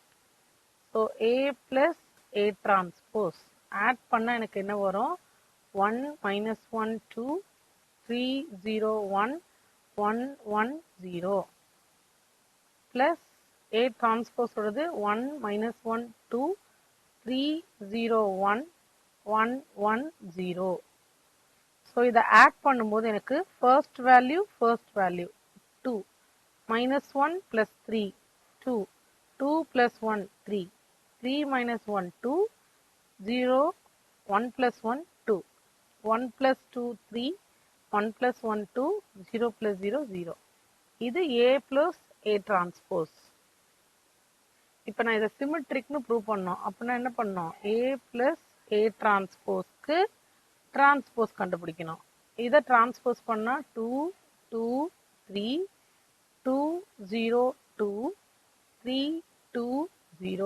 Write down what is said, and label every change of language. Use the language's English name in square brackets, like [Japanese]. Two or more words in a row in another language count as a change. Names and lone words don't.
[English] so A plus A transpose add [Tamil] பண்ணா எனக்கு என்ன வரும், [English] 1 minus 1 2 3 0 1 1 1 0 plus A transpose [Tamil] ஓடது 1 minus 1 2 3 0 1 1 1 0. ஸோ இதை ஆட் பண்ணும்போது எனக்கு [English] first value 2 minus 1 plus 3 2 2 plus 1 3 3 minus 1 2 0 1 plus 1 2 1 plus 2 3 1 plus 1 2 0 plus 0 0. இது A plus A transpose. [Tamil] இப்போ நான் இதை [English] symmetric-nu prove [Tamil] பண்ணோம். அப்படின்னா என்ன பண்ணோம், [English] A plus A transpose-kku transpose [Tamil] கண்டுபிடிக்கணும். இதை டிரான்ஸ்போஸ் பண்ணா 2 2 3 2 0 2 3 2 0.